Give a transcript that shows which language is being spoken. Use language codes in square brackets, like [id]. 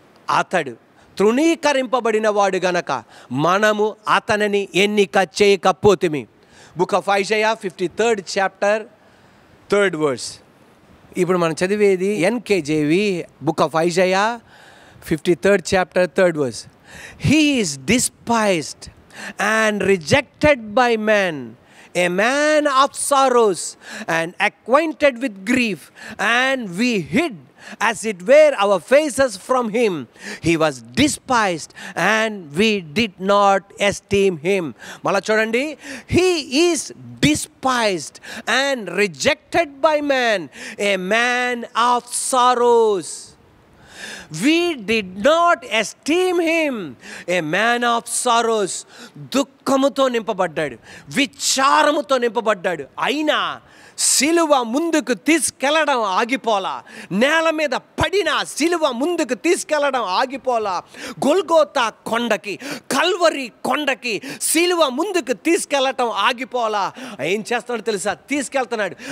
[te] అతడు తృణీకరింపబడిన వాడు గనక మనము అతనిని ఎన్నిక చేయకపోతిమి. [en] Book of Isaiah 53rd chapter 3rd verse. [te] ఇప్పుడు మనం చదివేది ఎన్కేజేవి, [en] Book of Isaiah 53rd chapter 3rd verse. He is despised and rejected by men, a man of sorrows and acquainted with grief, and we hid as it were our faces from him. He was despised and we did not esteem him. [te] Mala chodandi, [en] he is despised and rejected by man, a man of sorrows. We did not esteem him, a man of sorrows. [te] దుఃఖముతో నింపబడ్డాడు, విచారముతో నింపబడ్డాడు. అయినా సిలువ ముందుకు తీసుకెళ్ళడం ఆగిపోలా. నేల మీద పడిన సిలువ ముందుకు తీసుకెళ్ళడం ఆగిపోలా. గొల్గోతా కొండకి, కల్వరి కొండకి సిలువ ముందుకు తీసుకెళ్ళటం ఆగిపోలా. ఏం చేస్తున్నాడు తెలుసా? తీసుకెళ్తున్నాడు.